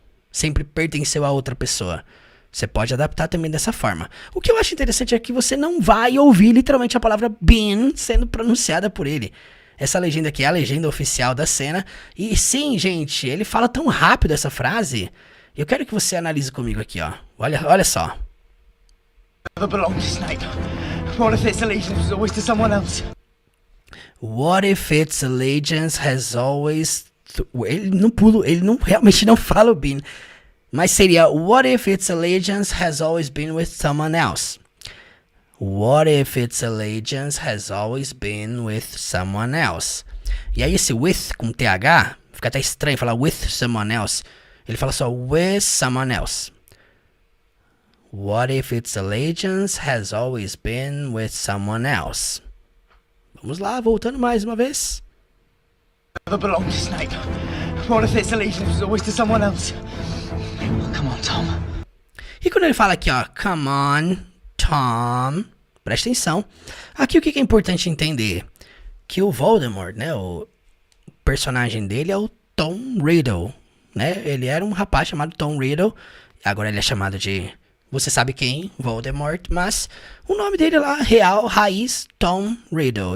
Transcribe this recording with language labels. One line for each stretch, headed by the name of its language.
Portuguese: Sempre pertenceu a outra pessoa. Você pode adaptar também dessa forma. O que eu acho interessante é que você não vai ouvir literalmente a palavra been sendo pronunciada por ele. Essa legenda aqui é a legenda oficial da cena. E sim, gente, ele fala tão rápido essa frase. Eu quero que você analise comigo aqui, ó. Olha só.
English: Never belonged to Snape. What if its allegiance was always to someone else? What if its allegiance has always...
Portuguese: Ele não realmente não fala o been. Mas seria,
English: what if its allegiance has always been with someone else? What if its allegiance has always been with someone else?
Portuguese: E aí esse with com TH, fica até estranho falar
English: with someone else.
Portuguese: Ele fala só
English: with someone else. What if its allegiance has always been with someone else?
Portuguese: Vamos lá, voltando mais uma vez.
English: Never belonged to Snape. What if its allegiance was always to someone else? Come on, Tom.
Portuguese: E quando ele fala aqui, ó,
English: come on, Tom,
Portuguese: presta atenção. Aqui o que é importante entender? Que o Voldemort, né, o personagem dele é o Tom Riddle, né? Ele era um rapaz chamado Tom Riddle, agora ele é chamado de, você sabe quem, Voldemort, mas o nome dele lá, real, raiz, Tom Riddle.